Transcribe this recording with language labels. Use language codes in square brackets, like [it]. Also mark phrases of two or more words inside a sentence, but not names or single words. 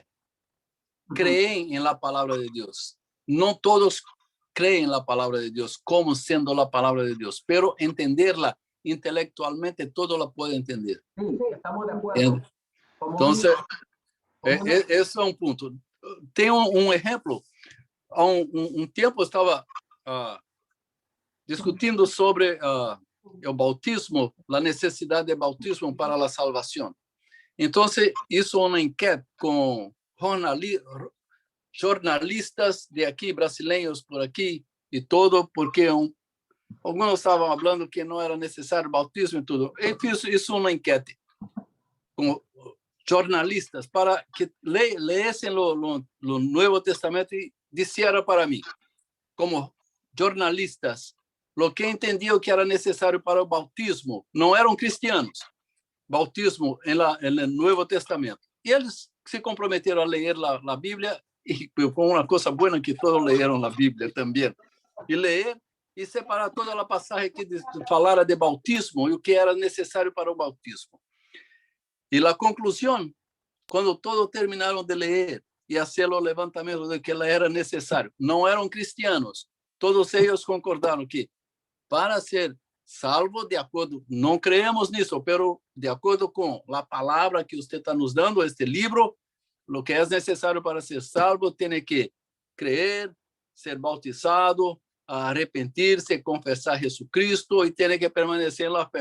[es] Creen en la palabra de Dios. No todos creen en la palabra de Dios como siendo la palabra de Dios, pero entenderla intelectualmente, todo la puede entender. Sí, estamos de acuerdo. Entonces, ese es un punto. Tengo un ejemplo. [pt] Há um tempo eu estava discutindo sobre o bautismo, a necessidade de bautismo para a salvação. Então, isso é uma enquete com jornalistas de aqui, brasileiros por aqui e todo, porque alguns estavam falando que não era necessário bautismo e tudo. Eu fiz isso uma enquete com jornalistas para que leessem o Novo Testamento e disseram para mim, como jornalistas, o que entendiam que era necessário para o bautismo não eram cristianos, bautismo no Novo Testamento. E eles se comprometeram a ler a Bíblia, e foi uma coisa boa que todos leram a Bíblia também, e ler e separar toda a passagem que falara de bautismo e o que era necessário para o bautismo. [es] Y la conclusión, cuando todos terminaron de leer y hacer los levantamientos de que era necesario, no eran cristianos, todos ellos concordaron que para ser salvo, de acuerdo, no creemos nisso, pero de acuerdo con la palabra que usted está nos dando, este libro, lo que es necesario para ser salvo, tiene que creer, ser bautizado, arrepentirse, confesar a Jesucristo y tiene que permanecer en la fe.